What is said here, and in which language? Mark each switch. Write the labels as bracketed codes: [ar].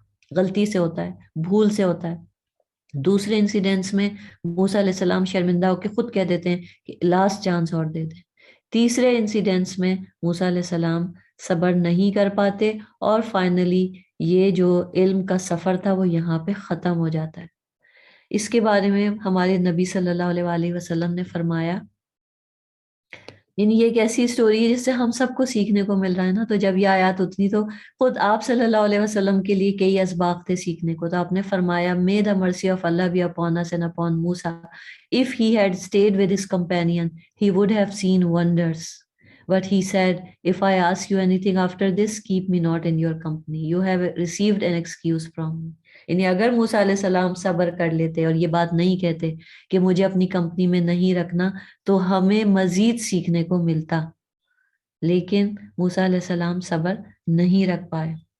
[ur] غلطی سے ہوتا ہے، بھول سے ہوتا ہے، دوسرے انسیڈنٹس میں موسیٰ علیہ السلام شرمندہ ہو کے خود کہہ دیتے ہیں کہ لاسٹ چانس اور دے دیں، تیسرے انسیڈنٹس میں موسیٰ علیہ السلام صبر نہیں کر پاتے، اور فائنلی یہ جو علم کا سفر تھا وہ یہاں پہ ختم ہو جاتا ہے۔ اس کے بارے میں ہمارے نبی صلی اللہ علیہ وآلہ وسلم نے فرمایا یعنی یہ ایک ایسی اسٹوری ہے جس سے ہم سب کو سیکھنے کو مل رہا ہے نا. تو جب یہ آیات اتنی تو خود آپ صلی اللہ علیہ وسلم کے لیے کئی اسباق تھے سیکھنے کو. تو آپ نے فرمایا [en] may the mercy of Allah be upon us and upon Musa. If he had stayed with his companion, he would have seen wonders. But he said, if I ask you anything after this, keep me not in your company. You have received an excuse from me. [ur] یعنی اگر موسیٰ علیہ السلام صبر کر لیتے اور یہ بات نہیں کہتے کہ مجھے اپنی کمپنی میں نہیں رکھنا تو ہمیں مزید سیکھنے کو ملتا. لیکن موسیٰ علیہ السلام صبر نہیں رکھ پائے.